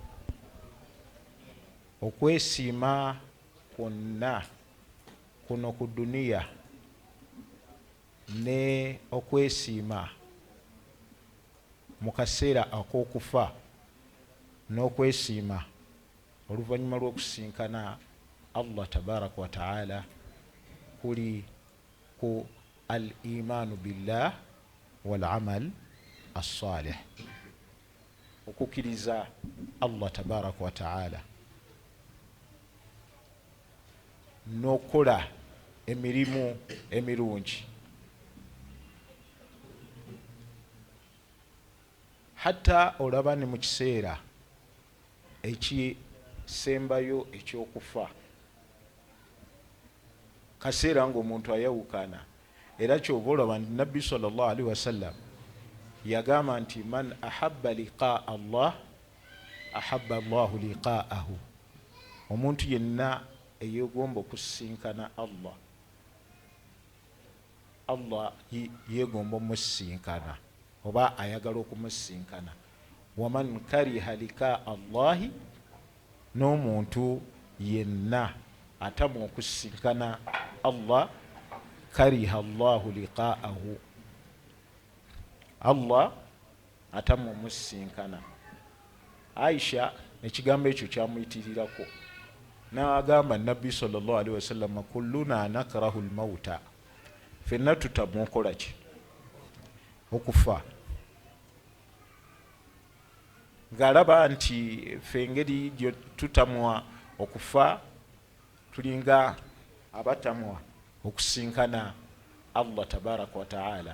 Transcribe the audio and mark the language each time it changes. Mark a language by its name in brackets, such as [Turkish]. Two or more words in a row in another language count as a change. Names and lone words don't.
[Ganda] Okwesiima kwonna kuno ku duniya ne okwesiima mu kaseera ak'okufa n'okwesiima oluvannyuma lw'okusinkana [Arabic] الله تبارك وتعالى [Ganda] kuli ku [Arabic] الإيمان بالله والعمل الصالح, [Ganda] okukkiriza [Arabic] الله تبارك وتعالى [Ganda] n'okola emirimu emirungi. Hatta olaba ne mu kiseera ekisembayo ekyokufa, kaseera ng'omuntu ayawukana, era kyova olaba nti Nabbi [Arabic] صلى الله عليه وسلم [Ganda] yagamba nti [Arabic] من أحب لقاء الله أحب الله لقاءه. [Ganda] Omuntu yenna eyeegomba okusisinkana Allah, Allah yeegomba omusisinkana oba ayagala okumusisinkana. [Arabic] ومن كره لقاء الله, [Ganda] n'omuntu yenna atamwa okusisinkana Allah, [Arabic] كره الله لقاءه, [Ganda] Allah atamwa omusisinkana. Aisha ekigambo ekyo kyamuyitirirako n'agamba Nabbi [Arabic] صلى الله عليه وسلم, كلنا نكره الموت, [Ganda] fenna tutamwa okola ki? Okufa. Ng'alaba nti ffe engeri gye tutamwa okufa tulinga abatamwa okusinkana [Arabic] الله تبارك وتعالى.